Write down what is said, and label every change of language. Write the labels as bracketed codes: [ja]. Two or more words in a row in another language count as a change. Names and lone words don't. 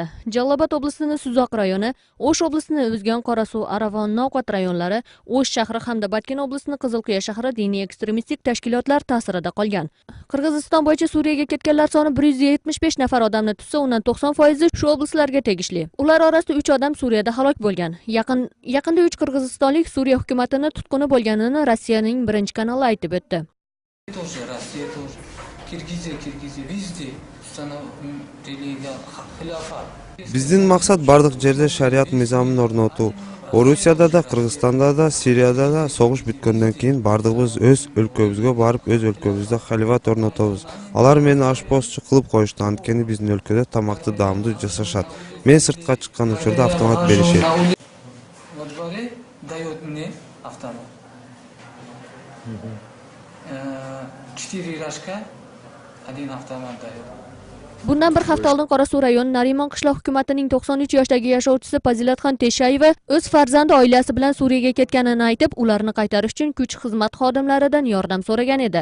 [uz] Jalolobod oblasining Suzoq rayoni, O'sh oblasining O'zgan, Qorasuv, Aravon, Novqot rayonlari, O'sh shahri hamda Batken oblasining Qizilquya shahri diniy ekstremistik tashkilotlar ta'sirida qolgan. Qirg'iziston bo'yicha Suriyaga ketganlar soni 175 nafar odamni tutsa, undan 90% shu oblastlarga tegishli. Ular orasida 3 odam Suriyada halok bo'lgan. Yaqinda 3 qirg'izistonlik Suriya hukumatini tutquni bo'lganini Rossiyaning birinchi kanali aytib o'tdi. [ru] Тоже Россия тоже. Киргизия везде установили хилафат. [ky] Биздин максат бардык жерде шарият мыйзамын орнотуу. Орусияда да, Кыргызстанда да, Сирияда да согуш бүткөндөн кийин бардыгыбыз өз өлкөбүзгө барып, өз өлкөбүздө халифат орнотобуз. Алар мени ашпозчу кылып коюшту, анткени биздин өлкөдө тамакты даамдуу жасашат. Мен сыртка чыккан учурда автомат беришет. [ru] Во дворе дают мне автомат. [uz] 4 rashka, 1 avtomat daydi. Bundan bir hafta oldin Qorasuv rayoni Narimon qishloq hukumatining 93 yoshdagi yashovchisi Fazilatxon Teshayeva o'z farzandi oilasi bilan Suriyaga ketganini aytib, ularni qaytarish uchun kuch xizmat xodimlaridan yordam so'ragan edi.